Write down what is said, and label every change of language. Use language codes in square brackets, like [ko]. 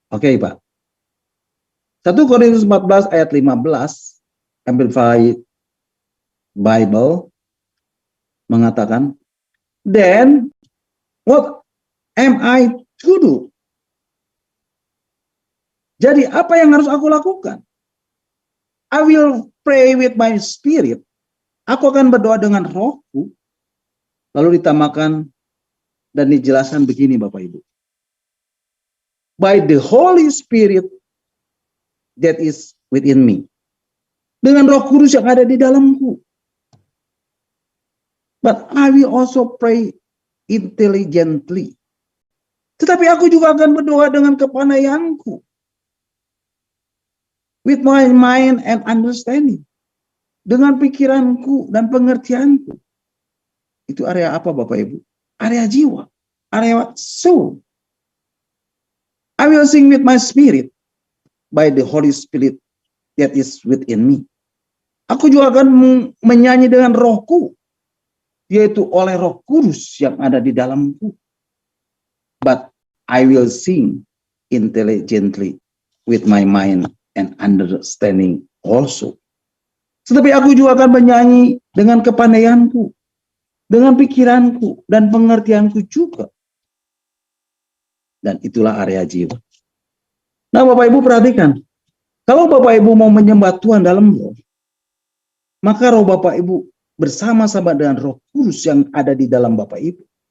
[id] Oke, Pak. 1 Korintus 14 ayat 15 Amplified Bible mengatakan, then what am I to do? Jadi apa yang harus aku lakukan? [en] I will pray with my spirit. [id] Aku akan berdoa dengan rohku. Lalu ditambahkan dan dijelaskan begini Bapak Ibu. [en] By the Holy Spirit that is within me. [id] Dengan Roh Kudus yang ada di dalamku. [en] But I will also pray intelligently. [id] Tetapi aku juga akan berdoa dengan kepandaianku. [en] with my mind and understanding. [id] Dengan pikiranku dan pengertianku. Itu area apa Bapak Ibu? Area jiwa. [en] Area soul. I will sing with my spirit by the Holy Spirit that is within me. [id] Aku juga akan menyanyi dengan rohku, yaitu oleh Roh Kudus yang ada di dalamku. [en] But I will sing intelligently with my mind and understanding also. [id] Tetapi aku juga akan menyanyi dengan kepandaianku, dengan pikiranku dan pengertianku juga. Dan itulah area jiwa. Nah Bapak Ibu perhatikan, kalau Bapak Ibu mau menyembah Tuhan dalam roh, maka roh Bapak Ibu bersama-sama dengan Roh Kudus yang ada di dalam Bapak Ibu.